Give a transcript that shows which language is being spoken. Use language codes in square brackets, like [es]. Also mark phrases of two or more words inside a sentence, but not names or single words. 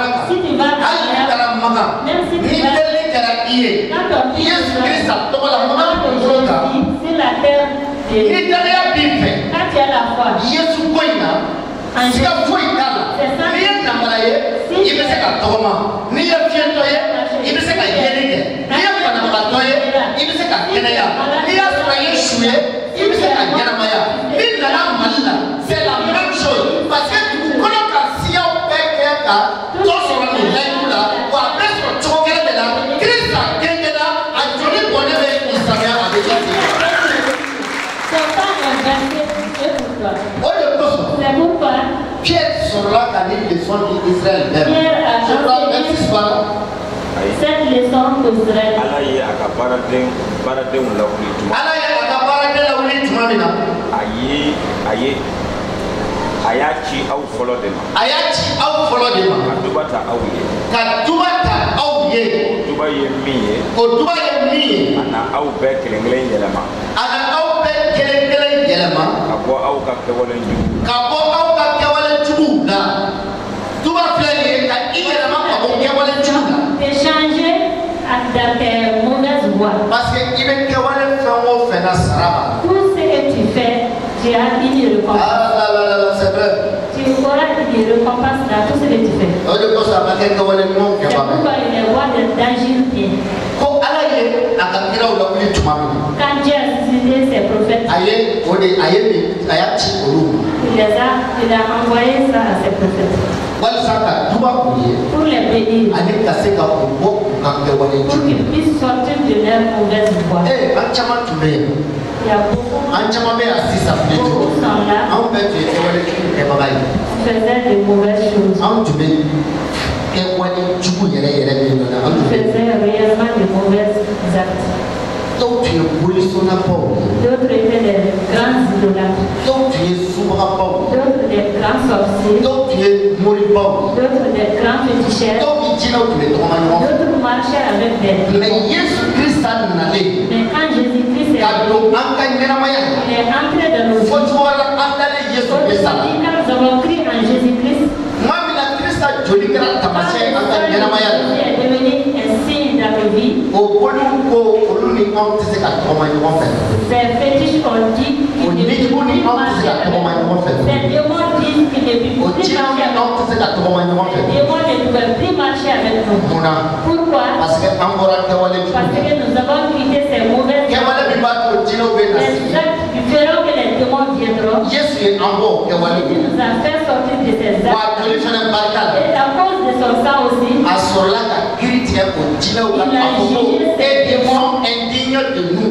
[bm] kan hali n'i kana Makan ni delili kɛra i ye Yesu Kirisa tɔgɔ la Makan dugukolo kan ni danaya b'i fɛ Yesu ko in na siga foyi t'a la n'i ye namara ye i bɛ se ka tɔgɔma n'i ye fiɲɛtɔ ye i bɛ se ka yeli kɛ n'i ye banabagatɔ ye i bɛ se ka kɛnɛya n'i y'a sɔrɔ i ye su ye i bɛ se ka ɲɛnamaya n'i nana Mali la [fr] c'est la même chose parce que [bm] dugukolo ka siyaw bɛɛ kɛ ka dɔ sɔrɔ nin layidu la wa a bɛ sɔrɔ cogo kelen de la Kirisa denkɛna a joli bɔnnen bɛ misaliya a bɛ kɛ ten. O de kosɔn Pierre sɔrɔla ka nin leçon di Israël bɛɛ ma sura 26 b'a la. [fr] Cette leçon d'Israël. [bm] Ala ye a ka baaradenw lawuli tuma. Ala ye a ka baaraden lawuli tuma min na. A y'a ci aw fɔlɔ de ma. A y'a ci aw fɔlɔ de ma. Ka duba ta aw ye. Ka duba ta aw ye. O duba ye min ye. O duba ye min ye. A na aw bɛɛ kelen kelen yɛlɛma. A na aw bɛɛ kelen kelen yɛlɛma. Ka bɔ aw ka kɛwale jugu. Ka bɔ aw ka kɛwale jugu la. Duba filɛ nin ye ka i yɛlɛma ka bɔ kɛwale jugu la. [fr] Échanger avec tes mauvaises voies. Parce que [bm] i bɛ kɛwale fɛn o fɛn na sara ma. [fr] Tout ce que tu fais, tu as une récompense. C'est vrai. Tu auras une récompense dans tout ce que tu fais. [bm] O de kosɔn a ma kɛ kɛwale ɲumanw kɛ ba. [fr] C'est pourquoi il est roi d'agir bien. [bm] Ko Ala ye a ka kiraw lawuli tuma min na. [fr] Quand Dieu a suscité ses prophètes, [bm] a y'a ci olu ma. [fr] il a envoyé ça à ses prophètes. [bm] Walisa ka duba u ye. [fr] Pour les bénir. [bm] Ani ka se ka u bɔ u ka kɛwale [fr] pour [bm] jugu. [fr] qu'ils puissent sortir de leur mauvaise voie. [bm] An caman tun bɛ yen. [fr] Il y a beaucoup. [bm] An caman bɛ yan sisan bi to. [fr] Beaucoup sont là. [bm] Anw bɛɛ tun ye kɛwale jugu kɛbaga ye. [fr] Faisaient de mauvaises choses. [bm] Anw tun bɛ kɛwale jugu yɛrɛ yɛrɛ min dɔn na. [fr] Faisaient réellement de mauvaises actes. [bm] Dɔw tun ye bolisonnakaw ye. [fr] D'autres étaient des grands idolâtres. [bm] Dɔw tun ye subagabaw ye. [fr] D'autres des grands sorciers. [bm] Dɔw tun ye moribaw ye. [fr] D'autres des grands féticheurs. [bm] Dɔw ni jinɛw tun bɛ tɔgɔma ɲɔgɔn fɛ. [fr] D'autres marchaient avec des. [bm] Mais Yesu Kirista nalen. [fr] Mais quand Jésus-Christ est [bm] ka don an ka ɲɛnamaya la. [fr] il est entré dans nos vies. [bm] Fɔ cogo wɛrɛ la an dalen Yesu Kirista la. [fr] Quand nous avons cru en Jésus-Christ, [bm] maa min na Kirista joli kɛra taamasiyɛn an ka ɲɛnamaya la. [fr] est devenu un signe dans nos vies. [bm] O boli ko olu ni anw tɛ se ka tɔgɔma ɲɔgɔn fɛ. [fr] Ces fétiches ont dit [bm] O nijugu ni anw tɛ se ka tɔgɔma ɲɔgɔn fɛ. [fr] ces démons disent qu'ils ne [bm] O [fr] peuvent plus [bm] jinɛw ni [fr] marcher [bm] anw tɛ se ka tɔgɔma ɲɔgɔn fɛ. [fr] avec nous. Les démons ne peuvent plus marcher avec nous. [bm] Munna. [fr] Pourquoi? Parce que [bm] an bɔra kɛwale jugu. [fr] Parce que nous avons quitté ces mauvaises [bm] kɛwale min b'a to jinɛw bɛ na [fr] les [bm] sigi. [fr] actes qui feront que les démons viendront. [bm] Yesu ye an bɔ o kɛwale [fr] Il [bm] min. [fr] nous a fait sortir de ces [bm] Wa [fr] actes. [bm] joli fana barika la. [fr] Et à cause de son sang aussi, [bm] A sɔrɔla ka kiri tigɛ o jinɛw la k'a fɔ ko e [fr] démons indignes de nous.